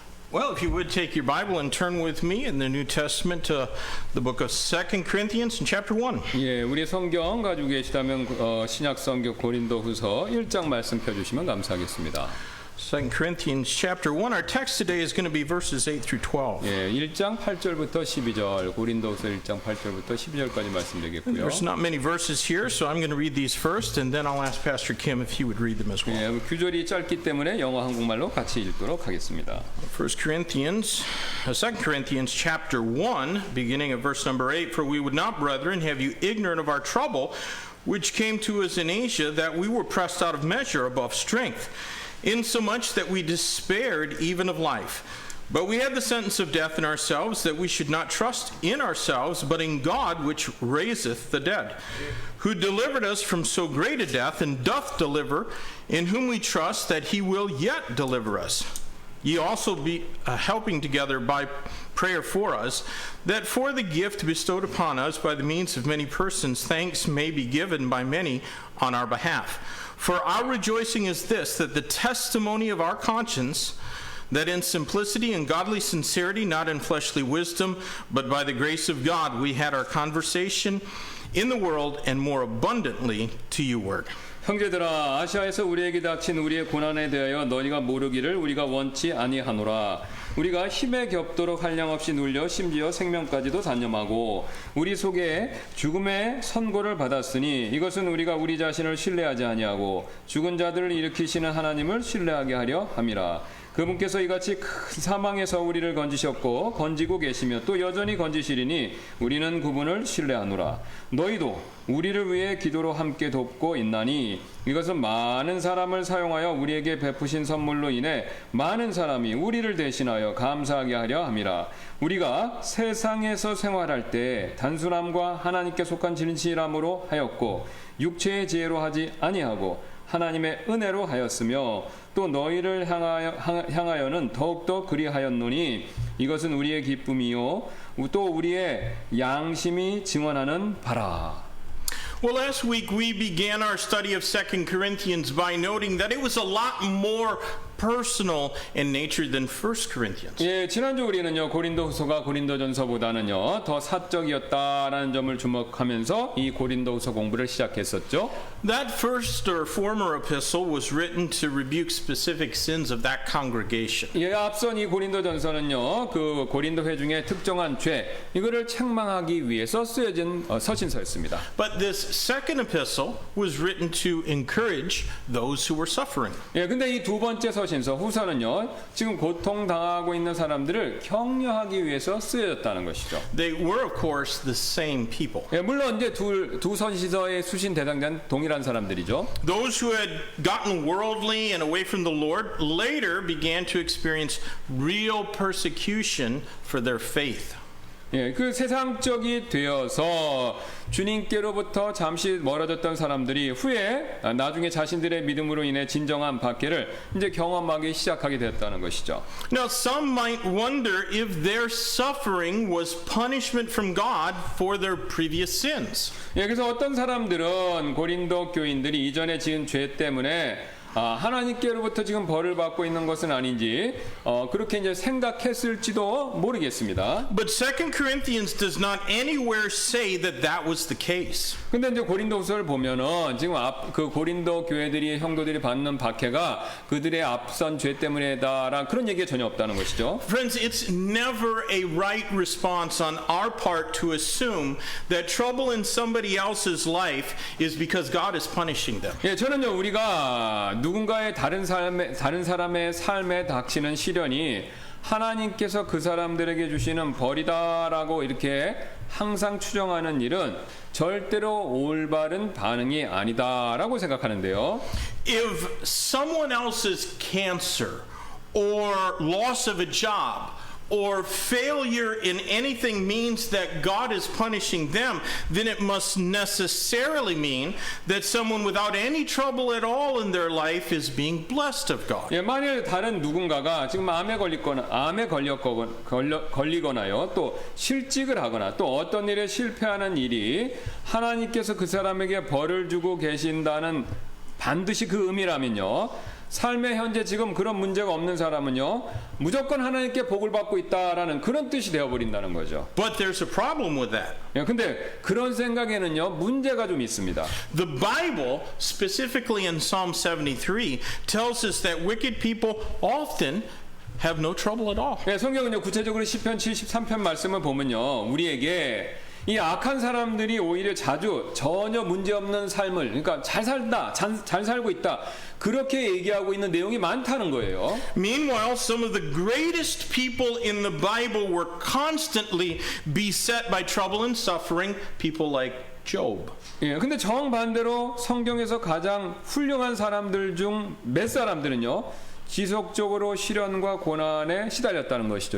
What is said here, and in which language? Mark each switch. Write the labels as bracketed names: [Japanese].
[English] Well, if you would take your Bible and turn with me in the New Testament to the book of 2 Corinthians in chapter 1. [Korean] 예, 우리 성경 가지고 계시다면 신약 성경 고린도후서 1장 말씀 펴 주시면 감사하겠습니다. [English] 2 Corinthians chapter 1. Our text today is going to be verses 8 through 12. [Korean] 예, 1장 8절부터 12절, 고린도후서 1장 8절부터 12절까지 말씀드리겠고요. [English] There's not many verses here, so I'm going to read these first, and then I'll ask Pastor Kim if he would read them as well. [Korean] 예, 규절이 짧기 때문에 영어 한국말로 같이 읽도록 하겠습니다. [English] 2 Corinthians chapter 1, beginning of verse number 8. For we would not, brethren, have you ignorant of our trouble, which came to us in Asia, that we were pressed out of measure above strength, insomuch that we despaired even of life. But we had the sentence of death in ourselves, that we should not trust in ourselves, but in God which raiseth the dead, who delivered us from so great a death, and doth deliver, in whom we trust that he will yet deliver us. Ye also be helping together by prayer for us, that for the gift bestowed upon us by the means of many persons, thanks may be given by many on our behalf. For our rejoicing is this, that the testimony of our conscience, that in simplicity and godly sincerity, not in fleshly wisdom, but by the grace of God, we had our conversation in the world, and more abundantly to you word. [Korean] 형제들아, 아시아에서 우리에게 닥친 우리의 고난에 대하여 너희가 모르기를 우리가 원치 아니하노라. 우리가 힘에 겹도록 한량없이 눌려 심지어 생명까지도 단념하고 우리 속에 죽음의 선고를 받았으니 이것은 우리가 우리 자신을 신뢰하지 아니하고 죽은 자들을 일으키시는 하나님을 신뢰하게 하려 함이라. 그분께서 이같이 큰 사망에서 우리를 건지셨고 건지고 계시며 또 여전히 건지시리니 우리는 그분을 신뢰하노라. 너희도 우리를 위해 기도로 함께 돕고 있나니 이것은 많은 사람을 사용하여 우리에게 베푸신 선물로 인해 많은 사람이 우리를 대신하여 감사하게 하려 함이라. 우리가 세상에서 생활할 때 단순함과 하나님께 속한 진실함으로 하였고 육체의 지혜로 하지 아니하고 하나님의 은혜로 하였으며 또 너희를 향하여는 더욱더 그리하였노니 이것은 우리의 기쁨이요 또 우리의 양심이 증언하는 바라. [English] Well, last week we began our study of 2 Corinthians by noting that it was a lot more personal in nature than 1 Corinthians. [Korean] 예, 지난주 우리는요 고린도후서가 고린도전서보다는요 더 사적이었다라는 점을 주목하면서 이 고린도후서 공부를 시작했었죠. [English] That first or former epistle was written to rebuke specific sins of that congregation. [Korean] 예, 앞선 이 고린도전서는요 그 고린도 회중의 특정한 죄 이거를 책망하기 위해서 쓰여진 서신서였습니다. [English] But this second epistle was written to encourage those who were suffering. [Korean] 예, 근데 이 두 번째 서신서 후서는요 지금 고통 당하고 있는 사람들을 격려하기 위해서 쓰여졌다는 것이죠. [English] They were, of course, the same people. [Korean] 예, 물론 이제 두 서신서의 수신 대상자는 동일한 사람들이죠. [English] Those who had gotten worldly and away from the Lord later began to experience real persecution for their faith. [Korean] 예, 그 세상적이 되어서 주님께로부터 잠시 멀어졌던 사람들이 후에 나중에 자신들의 믿음으로 인해 진정한 박해를 이제 경험하기 시작하게 되었다는 것이죠. [English] Now, some might wonder if their suffering was punishment from God for their previous sins. [Korean] 예, 그래서 어떤 사람들은 고린도 교인들이 이전에 지은 죄 때문에 하나님께로부터 지금 벌을 받고 있는 것은 아닌지 그렇게 이제 생각했을지도 모르겠습니다. [English] But 2 Corinthians does not anywhere say that that was the case. [Korean] 근데 이제 고린도후서를 보면은 지금 그 고린도 교회들이 형도들이 받는 박해가 그들의 앞선 죄 때문에다라는 그런 얘기가 전혀 없다는 것이죠. [English] Friends, it's never a right response on our part to assume that trouble in somebody else's life is because God is punishing them. [Korean] 예, 저는요 우리가 누군가의 다른 사람의 삶에 닥치는 시련이 하나님께서 그 사람들에게 주시는 벌이다라고 이렇게 항상 추정하는 일은 절대로 올바른 반응이 아니다라고 생각하는데요. [English] If someone else's cancer or loss of a job or failure in anything means that God is punishing them, then it must necessarily mean that someone without any trouble at all in their life is being blessed of God. [Korean] 예, 만일 다른 누군가가 지금 암에 걸리거나요, 또 실직을 하거나 또 어떤 일에 실패하는 일이 하나님께서 그 사람에게 벌을 주고 계신다는 반드시 그 의미라면요. 삶의 현재 지금 그런 문제가 없는 사람은요, 무조건 하나님께 복을 받고 있다라는 그런 뜻이 되어버린다는 거죠. [English] But there's a problem with that. [Korean] 근데 그런 생각에는요, 문제가 좀 있습니다. [English] The Bible, specifically in Psalm 73, tells us that wicked people often have no trouble at all. [Korean] 성경은요, 구체적으로 시편 73편 말씀을 보면요, 우리에게 이 악한 사람들이 오히려 자주 전혀 문제없는 삶을, 그러니까 잘 살다, 잘 살고 있다, 그렇게 얘기하고 있는 내용이 많다는 거예요. [English] Meanwhile, some of the greatest people in the Bible were constantly beset by trouble and suffering, people like Job. [Korean] 근데 정반대로 성경에서 가장 훌륭한 사람들 중 몇 사람들은요, 지속적으로 시련과 고난에 시달렸다는 것이죠.